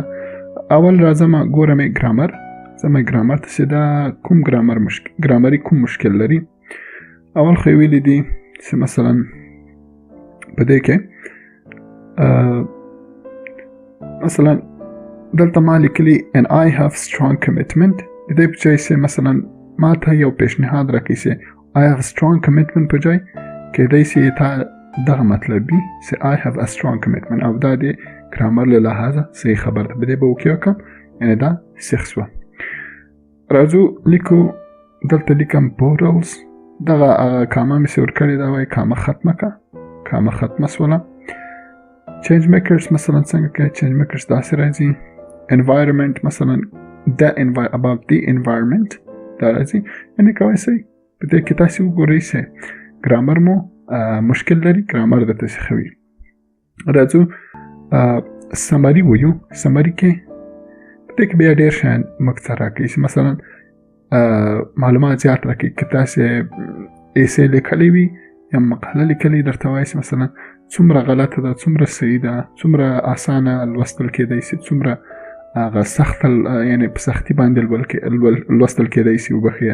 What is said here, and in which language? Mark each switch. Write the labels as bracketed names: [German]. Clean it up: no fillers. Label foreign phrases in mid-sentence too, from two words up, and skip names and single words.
[Pashto] اول راځم ګورم ګرامر، ځم ګرامر ته چې دا کوم ګرامري کوم مشکل لري. اول خو یې ویلي دي چې مثلا په دې کې مثلا دلته ما لیکلي [English] and I have strong commitment [Pashto] د دې په ځای چې مثلا ما ته یو پیشنهاد راکړي چې [English] I have strong commitment [Pashto] په ځای کېدای شي تا دغه مطلب وي چې [English] I have a strong commitment [Pashto] او دا د ګرامر له لحاظه صحیح خبر ده. په دې به وکې وکړم یعنې دا صحیح شوه. راځو لیکو دلته لیکم بورلز دغه کامه مې چې ورکړې دا وایي کامه ختمه کړه کامه ختمه سوله. [English] change makers [Pashto] مثلا څنګه کوي [English] change makers [Pashto] داسې راځي. environment مثلا [English] about the environment [Pashto] دا راځي یعنې کولی شئ په دې کې تاسې وګورئ چې ګرامر مو مشکل لري ګرامر درته ښه وي. راځو سمري وایو. سمري کې په دې کې بیا ډېر شیان موږ ته راکوي چې مثلا معلومات زیات راکوي که تاسې ایسې لیکلی وي یا مقاله لیکلی درته وایي چې مثلا څومره غلطه ده څومره صحیح ده څومره اسانه لوستل کېدی شي څومره هغه سخت یعنې په سختي باندې لوستل کېدی شي وبخښئ.